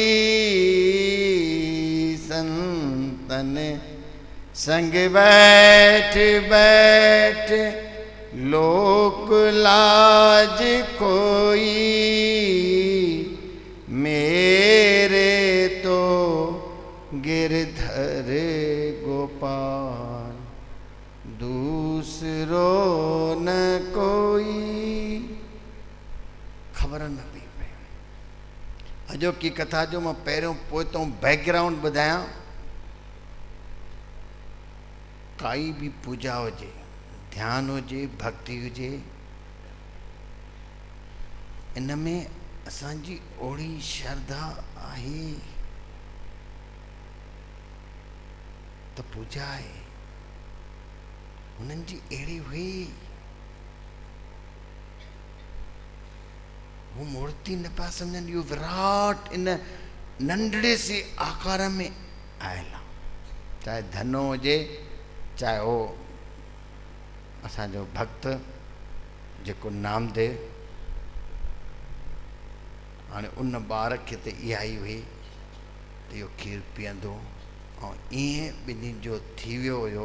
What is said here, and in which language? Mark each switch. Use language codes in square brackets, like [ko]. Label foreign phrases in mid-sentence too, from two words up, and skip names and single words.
[hi] संतन संग बैठ बैठ, लोक लाज खोई, मेरे तो गिरधर गोपाल, दूसरो न कोई। [sd] खबर न पई पए। अजो की कथा जो मां पहिरियों पोइतों बैकग्राउंड ॿुधायां। काई भी पूजा हुजे, ध्यान हुजे, भक्ति हुजे, इन में असांजी ओड़ी श्रद्धा आहे त पूजा आहे उन्हनि जी अहिड़ी हुई। वो मूर्ति न पिया सम्झनि, इहो विराट इन नंढड़े से आकार में आयल आहे। चाहे धनो हुजे, चाहे वो असांजो भक्त जेको नामदेव, हाणे उन ॿार खे त इहा ई हुई त इहो खीर पीअंदो, ऐं ईअं ॿिन्हिनि जो थी वियो हुयो।